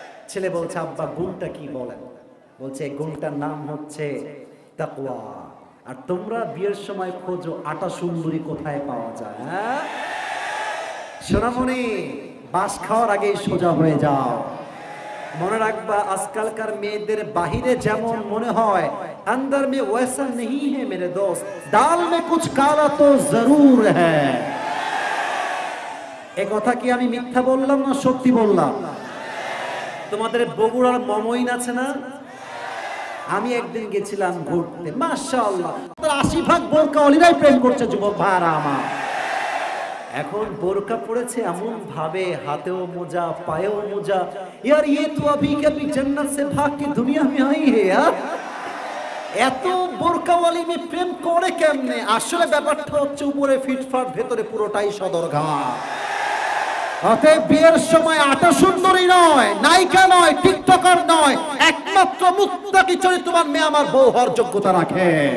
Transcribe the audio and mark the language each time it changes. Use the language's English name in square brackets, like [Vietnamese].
[Bangla] ছেলে বলছে আব্বা গুণটা কি বলেন? বলছে এই গুণটার নাম হচ্ছে তাকওয়া। আর তোমরা বিয়ের সময় খোঁজো আটা সুন্দরী কোথায় পাওয়া যায়, হ্যাঁ সোনামণি, বাস খাওয়ার আগেই সোজা হয়ে যাও। মনে রাখবা আজকালকার মেয়েদের বাহিরে যেমন মনে হয় [Hindi] अंदर में वैसा नहीं है मेरे दोस्त, दाल में कुछ काला तो जरूर है। [Bangla] এই কথা কি আমি মিথ্যা বললাম না সত্যি বললাম? তোমাদের বগুড়ার মমইন আছে না? আমি একদিন গেছিলাম ঘুরতে, মাশাআল্লাহ 80% বোরকা ওলিরাই প্রেম করছে যুবক ভাইরা আমার। এখন বোরকা পড়েছে এমন ভাবে, হাতেও মোজা পায়েও মোজা, [Hindi] यार ये तो अभी कभी जन्नत से भाग के दुनिया में आई है यार। [Bangla] এত বোরকাওয়ালি মেয়ে প্রেম করে কেমনে? আসলে ব্যাপারটা হচ্ছে উপরে ফিটফাট, ভেতরে পুরোটাই সদরঘাট। অতএব বিয়ের সময় আটা সুন্দরী নয়, নায়িকা নয়, টিকটকার নয়, একমাত্র মুত্তাকি চরিত্রবান মেয়ে আমার বউ হওয়ার যোগ্যতা রাখে।